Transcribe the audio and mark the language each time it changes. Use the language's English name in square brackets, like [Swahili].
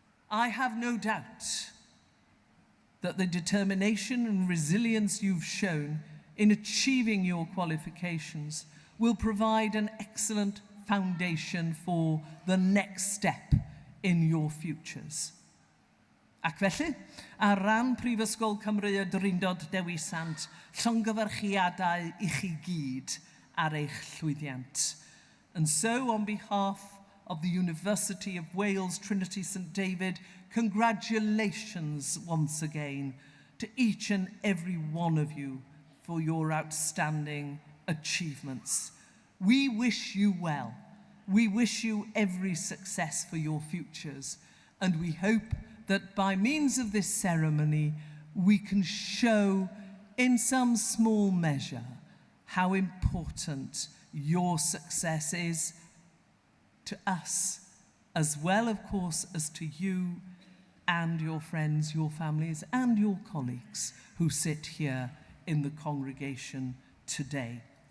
[English] I have no doubt that the determination and resilience you've shown in achieving your qualifications will provide an excellent foundation for the next step in your futures. [Welsh] Ac felly, ar ran Prifysgol Cymru y Drindod Dewi Sant, llongyfarchiadau I chi gyd ar eich llwyddiant. [English] And so, on behalf of the University of Wales Trinity St David, congratulations once again to each and every one of you for your outstanding achievements. We wish you well. We wish you every success for your futures, and we hope that by means of this ceremony, we can show in some small measure how important your success is to us, as well, of course, as to you and your friends, your families, and your colleagues who sit here in the congregation today.